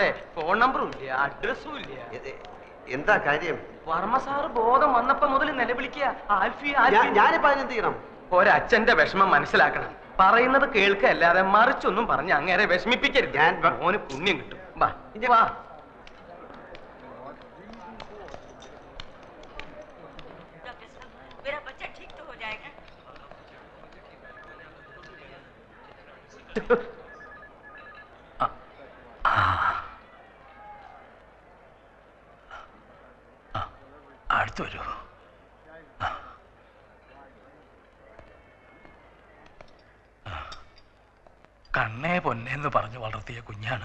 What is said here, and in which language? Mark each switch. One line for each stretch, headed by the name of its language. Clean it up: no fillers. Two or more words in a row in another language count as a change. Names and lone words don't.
Malayalam: ഫോൺ നമ്പറും ഇല്ല, അഡ്രസ്സും ഇല്ല. എന്താ കാര്യം? വർമ്മ സാറ് ബോധം വന്നപ്പോ മുതൽ നിലവിളിക്കുക, ആൽഫി. ഞാനിപ്പോ അതിനെന്ത് ചെയ്യണം? ഒരച്ഛന്റെ വിഷമം മനസ്സിലാക്കണം. പറയുന്നത് കേൾക്കല്ലാതെ മറിച്ചൊന്നും പറഞ്ഞ് അങ്ങേരെ വിഷമിപ്പിക്കരുത്. ഞാൻ മോന് പുണ്യം കിട്ടും. വാ വാ.
Hindi: मेरा बच्चा ठीक तो हो जाएगा.
Malayalam: അടുത്ത് വരൂ. കണ്ണേ പൊന്നേന്ന് പറഞ്ഞു വളർത്തിയ കുഞ്ഞാണ്.